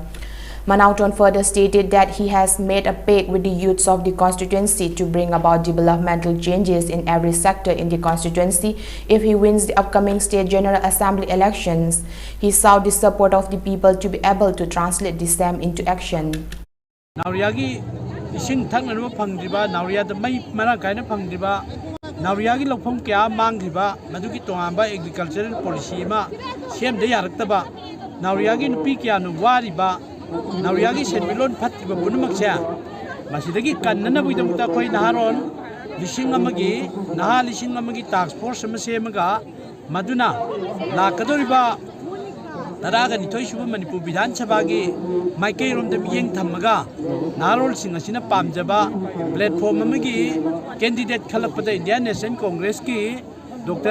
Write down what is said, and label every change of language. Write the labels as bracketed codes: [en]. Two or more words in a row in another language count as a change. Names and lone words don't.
[en] Manauton further stated that he has made a pact with the youths of the constituency to bring about developmental changes in every sector in the constituency if he wins the upcoming State General Assembly elections. He sought the support of the people to be able to translate the same into action. [mni] Nauriagi ising thang na phangdiba Nauria da mai mara kaina phangdiba Nauriagi lokphom kya mangdiba madugi tongamba [en] agricultural policy [mni] ma sem de yaraktaba Nauriagi nupi kya nu wariba Nauriagi senbilon phatiba punumakcha masidagi kannana buidamta koi naharon lising amagi [en] task force [mni] semaga maduna lakadoriba taraga nithoi suba Manipur Vidhan Sabha gi maikei rom dem yeng thamaga narol sing asina pamjaba platform amagi candidate khalappada Indian National Congress ki Dr.